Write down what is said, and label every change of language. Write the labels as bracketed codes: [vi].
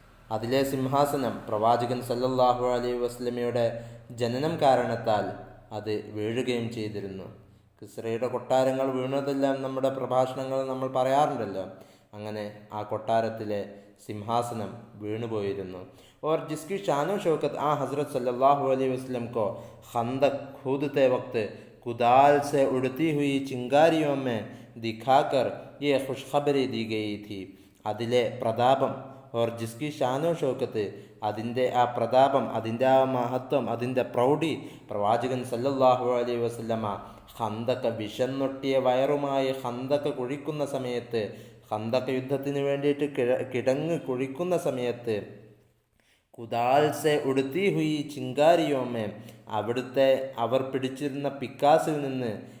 [ml] അതിലെ സിംഹാസനം പ്രവാചകൻ സല്ലല്ലാഹു അലൈഹി വസല്ലമയുടെ ജനനം കാരണത്താൽ അത് വീഴുകയും ചെയ്തിരുന്നു. കിസ്രയുടെ കൊട്ടാരങ്ങൾ വീണതെല്ലാം നമ്മുടെ പ്രഭാഷണങ്ങൾ നമ്മൾ പറയാറുണ്ടല്ലോ. അങ്ങനെ ആ കൊട്ടാരത്തിലെ സിംഹാസനം വീണുപോയിരുന്നു. [hi] और जिसकी शानो शौकत हज़रत सल्लल्लाहु अलैहि वसल्लम को खंदक खोदते वक्त कुदाल से उड़ती हुई चिंगारियों में दिखाकर ये खुशखबरी दी गई थी. [ml] അതിലെ പ്രതാപം, [hi] और जिसकी शानो शौकत, [ml] അതിൻ്റെ ആ പ്രതാപം, അതിൻ്റെ ആ മഹത്വം, അതിൻ്റെ പ്രൗഢി പ്രവാചകൻ സല്ലല്ലാഹു അലൈഹി വസല്ലമ ഖന്ദക, വിഷന്നൊട്ടിയ വയറുമായി ഖന്ദക കുഴിക്കുന്ന സമയത്ത്, ഖന്ദക യുദ്ധത്തിന് വേണ്ടിയിട്ട് കിടങ്ങ് കുഴിക്കുന്ന സമയത്ത്, [hi] കുദാൽ സെ ഉടുത്തി ഹുയി ചിങ്കാരിയോമേ, [ml] അവിടുത്തെ അവർ പിടിച്ചിരുന്ന പിക്കാസിൽ നിന്ന്,